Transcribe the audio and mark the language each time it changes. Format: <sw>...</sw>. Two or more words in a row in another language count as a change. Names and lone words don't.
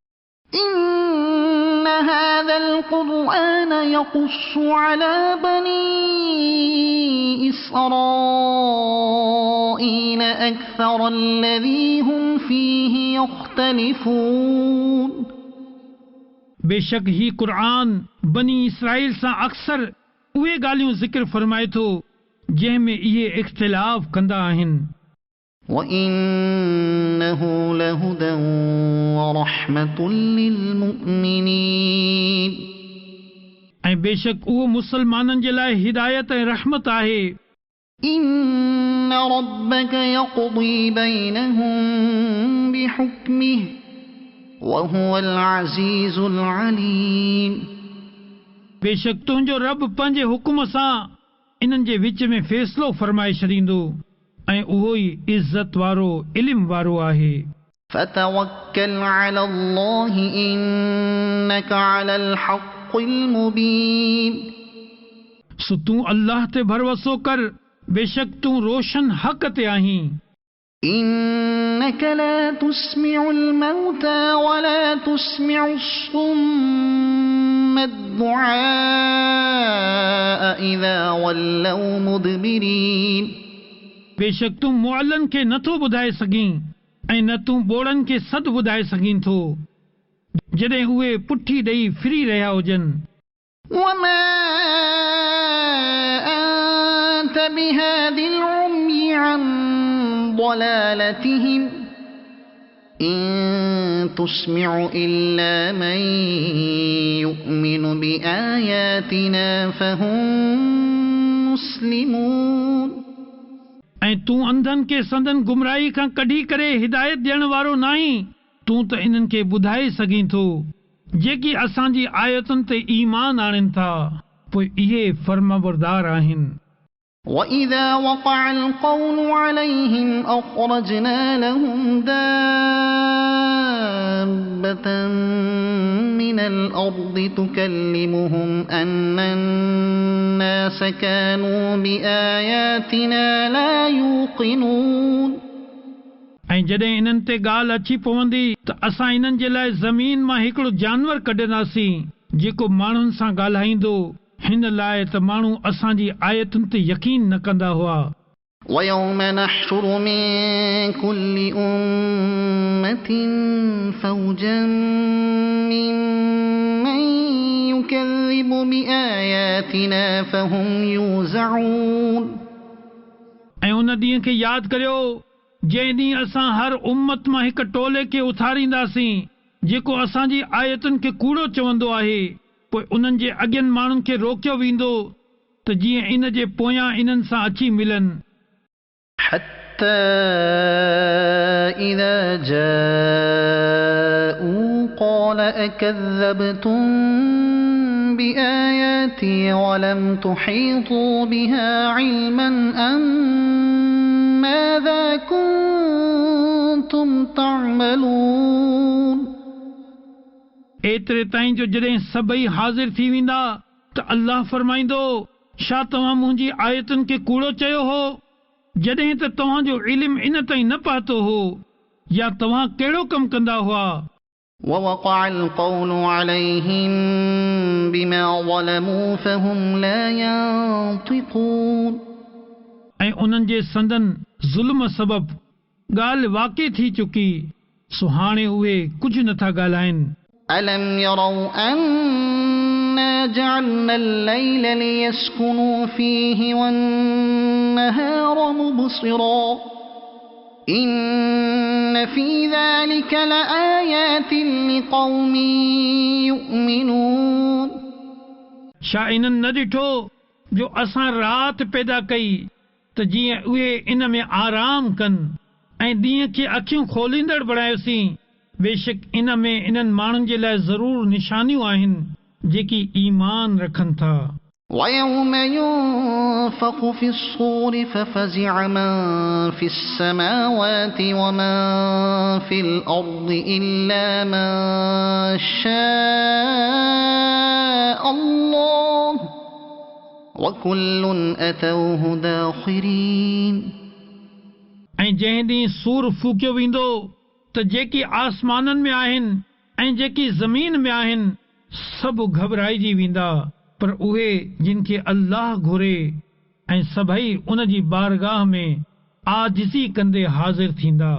<ar>إن هذا القرآن يقص على بني إسرائيل أكثر الذي هم فيه يختلفون</ar> <sd>बेशक ही क़ुर्आन बनी इसराइल सां अक्सर उहे ॻाल्हियूं ज़िक्र फरमाए थो जंहिं में इहे इख़्तिलाफ़ कंदा आहिनि</sd> <ar>وإنه لهدى ورحمة للمؤمنين</ar> <sd>ऐं बेशक उहो मुसलमाननि जे लाइ हिदायत ऐं रहमत आहे</sd> <ar>إن ربك يقضي بينهم بحكمه وهو العزيز العليم</ar> <sd>बेशक तुंहिंजो रब पंहिंजे हुकुम सां इन्हनि जे विच में फ़ैसिलो फरमाए छॾींदो ऐं उहो ई इज़त वारो इल्म वारो आहे</sd> <ar>فتوكل على الله إنك على الحق المبين</ar> <sd>सो तूं अल्लाह ते भरोसो कर बेशक तूं रोशन हक़ ते आहीं</sd> <ar>إنك لا تسمع الموتى ولا تسمع الصم الدعاء إذا ولوا مدبرين</ar> <sd>बेशक तूं मुअल्लन खे नथो ॿुधाए सघीं ऐं न तूं ॿोड़नि खे सॾु ॿुधाए सघीं थो जॾहिं उहे पुठी ॾेई फिरी रहिया हुजनि</sd> <ar>وما أنت بهاد العمي عن ضلالتهم إن تسمع إلا من يؤمن بآياتنا فهم مسلمون</ar> <sd>ऐं तूं अंधनि खे संदन गुमराही खां कढी करे हिदायत ॾियण वारो नाहीं। तूं त इन्हनि खे ॿुधाए सघीं थो जेकी असांजी आयतुनि ते ईमान आणनि था, पोइ इहे फर्माबरदार आहिनि।</sd> <ar>وإذا وقع القول عليهم أخرجنا لهم دابة من الأرض تكلمهم أن الناس كانوا بآياتنا لا يوقنون।</ar> <sd>ऐं जॾहिं इन्हनि ते ॻाल्हि अची पवंदी त असां इन्हनि जे लाइ ज़मीन मां हिकिड़ो जानवर कढंदासीं जेको माण्हुनि सां ॻाल्हाईंदो, हिन लाइ त माण्हू असांजी आयतुनि ते यकीन न कंदा हुआ।</sd> <ar>ويوم نحشر من كل أمة فوجا ممن يكذب بآياتنا فهم يوزعون।</ar> <sd>ऐं उन ॾींहं खे यादि करियो जंहिं ॾींहुं असां हर उम्मत मां हिकु टोले खे उथारींदासीं जेको असांजी आयतुनि खे कूड़ो चवंदो आहे। पोइ उन्हनि जे अॻियनि माण्हुनि खे रोकियो वेंदो त जीअं इन जे पोयां इन्हनि सां अची मिलनि।</sd> <ar>حتى إذا جاءوا قال أكذبتم بآياتي ولم تحيطوا بها علما أم ماذا كنتم تعملون।</ar> <sd>एतिरे ताईं जो जॾहिं सभई हाज़िर थी वेंदा त अल्लाह फरमाईंदो, छा तव्हां मुंहिंजी आयतुनि खे कूड़ो चयो हो जॾहिं त तव्हांजो इल्मु इन ताईं न पहुतो हो, या तव्हां कहिड़ो कमु कंदा हुआ।</sd> <ar>ووقع القول عليهم بما ظلموا فهم لا ينطقون।</ar> <sd>ऐं उन्हनि जे संदन ज़ुल्म सबब ॻाल्हि वाक़ई थी चुकी, सो हाणे उहे कुझु नथा ॻाल्हाइनि।</sd> <ar>ألم يروا أنا جعلنا الليل ليسكنوا فيه والنهار مبصرا إن في ذلك لآيات لقوم يؤمنون।</ar> <sd>छा इन्हनि न ॾिठो जो असां राति पैदा कई त जीअं उहे इन में आराम कनि ऐं ॾींहं खे अखियूं खोलींदड़ बणायोसीं। बेशक इन में इन्हनि माण्हुनि जे लाइ ज़रूर निशानियूं आहिनि जेकी ईमान रखनि था।</sd> <ar>ويوم ينفخ في الصور ففزع من في السماوات ومن في الأرض إلا من شاء الله وكل أتوه داخرين।</ar> <sd>ऐं जंहिं ॾींहुं सूर फूकियो वेंदो त जेकी आसमाननि में आहिनि ऐं जेकी ज़मीन में आहिनि सभु घबराइजी वेंदा, पर उहे जिन खे अल्लाह घुरे ऐं सभई उन जी बारगाह में आजिज़ी कंदे हाज़िर थींदा।</sd>